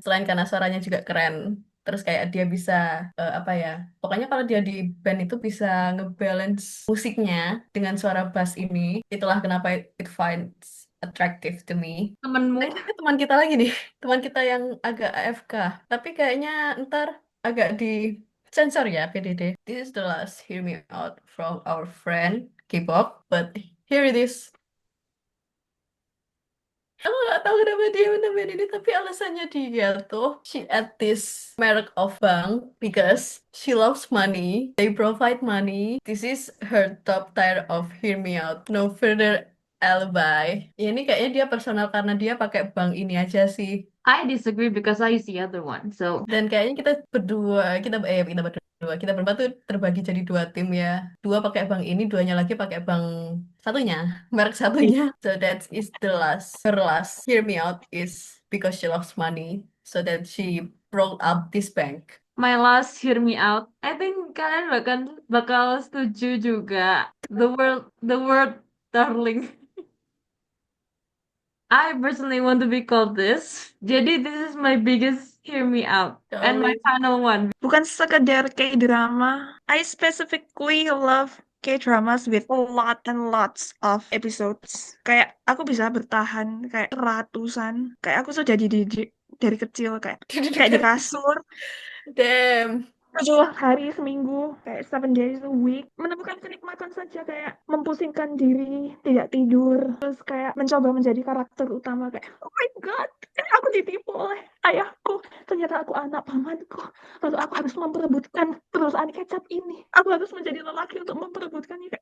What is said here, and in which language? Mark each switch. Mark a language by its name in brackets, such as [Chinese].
[Indonesian] Selain karena suaranya juga keren. Terus kayak dia bisa apa ya? Pokoknya kalau dia di band itu bisa ngebalance musiknya dengan suara bass ini. Itulah kenapa [English] it finds attractive to me. [Indonesian] Temenmu. Nah, ini ada teman kita lagi nih, teman kita yang agak AFK. Tapi kayaknya ntar agak di sensor ya PDD. [English] This is the last Hear Me Out from our friend K-pop, but here it is. [Indonesian] Aku gak tahu kenapa dia menemukan ini, tapi alasannya dia tuh, [English] she at this merek of bank because she loves money, they provide money. This is her top tier of Hear Me Out. No further alibi. [Indonesian] Ya, ini kayaknya dia personal karena dia pakai bank ini aja sih. [English] I disagree because I use the other one. So [Indonesian] Dan kayaknya kita berempat tuh terbagi jadi dua tim ya. Dua pakai bank ini, duanya lagi pakai bank satunya, merek satunya. [English] So that is her last. Hear Me Out is because she loves money. So that she brought up this bank. my last hear me out. I think [Indonesian] kalian bakal setuju juga. [English] The word darling. I personally want to be called this. Jadi this is my biggest hear me out. And my final one. [Indonesian] Bukan sekedar K-drama. [English] I specifically love K-dramas with a lot and lots of episodes. [Indonesian] Kayak aku bisa bertahan kayak ratusan. Kayak aku sudah dididik dari kecil kayak di kasur [English] Damn. [Indonesian] 7 hari seminggu, kayak [English] 7 days a week, [Indonesian] menemukan kenikmatan saja kayak mempusingkan diri, tidak tidur, terus kayak mencoba menjadi karakter utama kayak, [English] oh my god, [Indonesian] aku ditipu oleh ayahku, ternyata aku anak pamanku, lalu aku harus memperebutkan perusahaan kecap ini, aku harus menjadi lelaki untuk memperebutkannya.